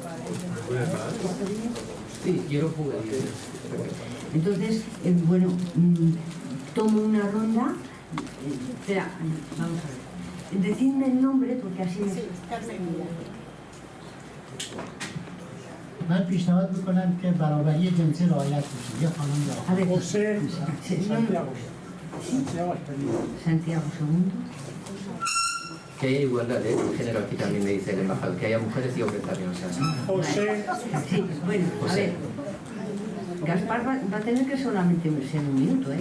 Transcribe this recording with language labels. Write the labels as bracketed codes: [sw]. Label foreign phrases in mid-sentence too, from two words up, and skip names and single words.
[es] Sí, yo lo puedo. Entonces, bueno, tomo una ronda. Espera, vamos a ver. Decidme el nombre porque así me... [fa] من پیشنهاد میکنم که برابری جنسی رعایت بشه. یه خانم [es] A ver, José sí, no, no. Santiago Espinilla. Santiago II. Que haya igualdad de género, aquí también me dice el embajador, que haya mujeres y hombres también, o sea. José Sí, bueno, a ver. Gaspar va a tener que solamente ser un minuto, ¿eh?